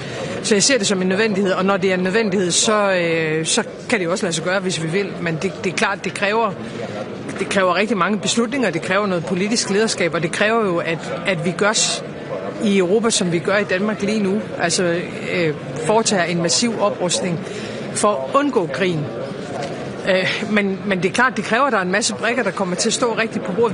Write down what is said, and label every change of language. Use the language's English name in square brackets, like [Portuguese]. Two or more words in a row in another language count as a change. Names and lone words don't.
[Danish] Så jeg ser det som en nødvendighed, og når det er en nødvendighed, så kan det jo også lade sig gøre, hvis vi vil. Men det er klart, det kræver rigtig mange beslutninger, det kræver noget politisk lederskab, og det kræver jo, at vi gør i Europa, som vi gør i Danmark lige nu. Altså foretager en massiv oprustning for at undgå krigen. Men det er klart, det kræver, at der er en masse brikker, der kommer til at stå rigtigt på bordet.